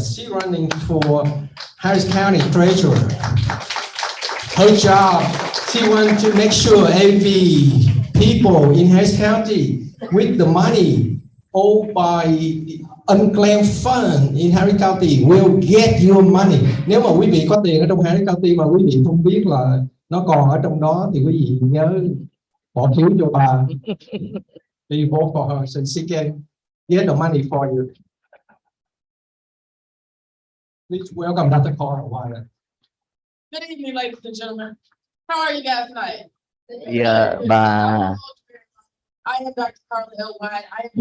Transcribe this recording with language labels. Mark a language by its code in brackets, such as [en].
[en] She's running for Harris County Treasurer. Her job, she wants to make sure every people in Harris County with the money owed by unclaimed fund in Harris County will get your money. [vi] Nếu mà quý vị có tiền ở trong Harris County mà quý vị không biết là nó còn ở trong đó thì quý vị nhớ bỏ phiếu cho bà. [en] Please vote for her so she can get the money for you. Please welcome Dr. Carla Wyatt. Good evening, ladies and gentlemen. How are you guys tonight? [vi] Dạ, bà [en] I am Dr. Carla L. White. I am the